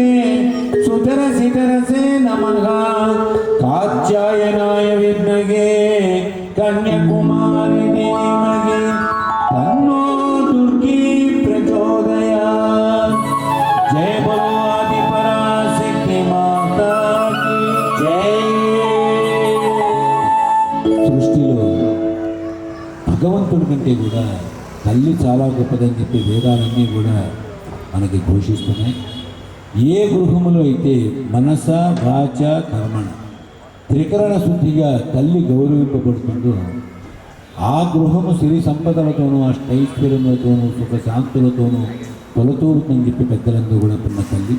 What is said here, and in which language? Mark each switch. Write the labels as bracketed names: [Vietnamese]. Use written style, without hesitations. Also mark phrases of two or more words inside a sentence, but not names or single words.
[Sanskrit] सुतरसितरसे नमः कात्यायनाय विद्महे कन्याकुमारी धीमहि तन्नो दुर्गी प्रचोदयात्। [Hindi] जय बोलो आदिपराशक्ति माता की जय। [Telugu] సృష్టిలో భగవంతుడి కంటే కూడా తల్లి చాలా గొప్పదని చెప్పి వేదాలన్నీ కూడా మనకి ఘోషిస్తున్నాయి. ఏ గృహములో అయితే మనస వాచ కర్మణ త్రికరణ శుద్ధిగా తల్లి గౌరవింపబడుతుందో ఆ గృహము సిరి సంపదలతోనూ అష్టైశ్వర్యములతోనూ సుఖశాంతులతోనూ తొలతూరుతుందని చెప్పి పెద్దలందరూ కూడా ఉన్న తల్లి.